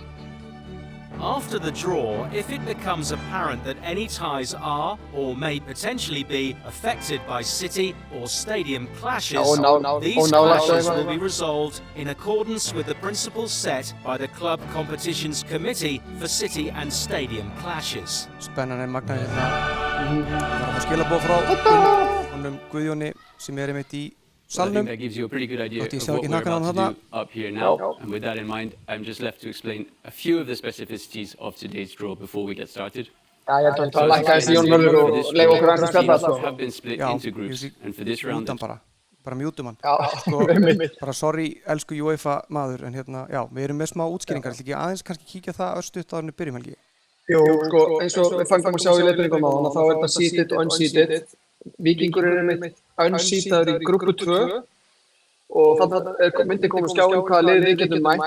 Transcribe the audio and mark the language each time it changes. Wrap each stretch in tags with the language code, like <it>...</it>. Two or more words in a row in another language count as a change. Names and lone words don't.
<en>After the draw, if it becomes apparent that any ties are or may potentially be affected by city or stadium clashes, these clashes will be resolved in accordance with the principles set by the Club Competitions Committee for City and Stadium Clashes.</en> <is>Spennan magnaði hérna. Það skilabóð frá honum Guðjóni sem einmitt í</is> <en>I think that gives you a pretty good idea of what we're about to do up here now. And with that in mind, I'm just left to explain a few of the specificities of today's draw before we get started. Have been split into groups, and for this round...</en> <is>Bara mjútum hann. Bara sorry, elsku UEFA maður, en hérna, já, við erum með smá útskýringar. Ætli ekki aðeins kannski kíkja það örstutt áður en við byrjum, Helgi? Jú, sko, eins og við fangum að sjá í leiðbeiningum á hana, þá er þetta seeded og unseeded. Víkingur einmitt unseedaður í grúppu 2 og þannig myndi koma skjáin hvaða lið við getum mætt.</is>